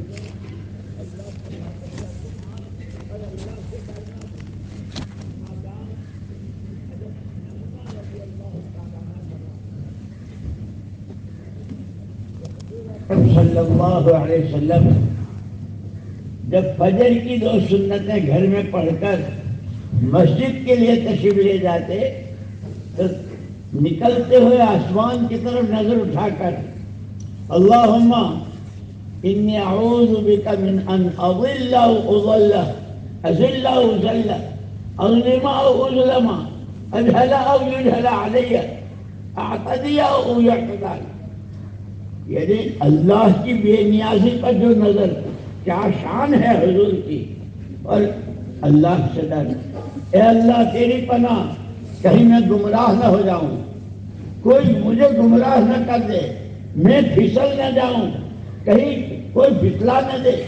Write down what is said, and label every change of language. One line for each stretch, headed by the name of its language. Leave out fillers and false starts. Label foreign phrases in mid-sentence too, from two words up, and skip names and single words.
Arabic: صلی اللہ علیہ وسلم
Urdu: جب فجر کی 2 سنتیں گھر میں پڑھ کر مسجد کے لیے تشریف لے جاتے تو نکلتے ہوئے آسمان کی طرف نظر اٹھا کر
Arabic: اللہم انی اعوذ بک من ان اضل او اضل، اذل او اذل، اظلم او اظلم، اجہل او یجہل علی، اعتدی او یعتدی علی۔
Urdu: یعنی اللہ کی بے نیازی پر جو نظر، کیا شان ہے حضور کی، اور اللہ سے ڈر، اے اللہ تیری پناہ کہیں میں گمراہ نہ ہو جاؤں، کوئی مجھے گمراہ نہ کر دے، میں پھسل نہ جاؤں، کہیں کوئی پھسلا نہ دے۔